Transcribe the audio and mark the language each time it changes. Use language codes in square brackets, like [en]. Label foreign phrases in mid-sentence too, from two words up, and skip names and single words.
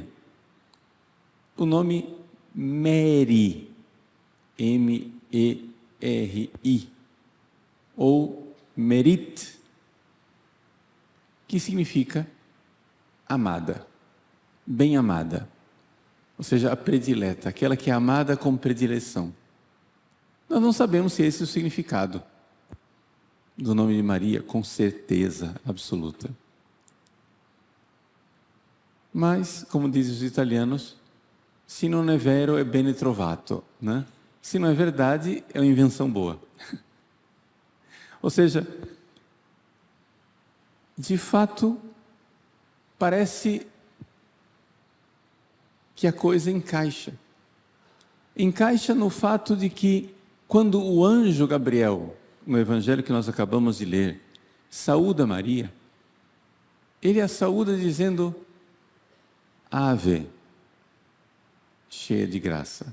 [pt] O nome Mary, M-E-R-I, ou Merit, que significa amada, bem amada, ou seja, a predileta, aquela que é amada com predileção. Nós não sabemos se esse é o significado do nome de Maria, com certeza absoluta. Mas, como dizem os italianos, [it] se non è vero è bene trovato, [pt] né? Se não é verdade, é uma invenção boa. Ou seja, de fato, parece que a coisa encaixa. Encaixa no fato de que, quando o anjo Gabriel, no evangelho que nós acabamos de ler, saúda Maria, ele a saúda dizendo: Ave, cheia de graça.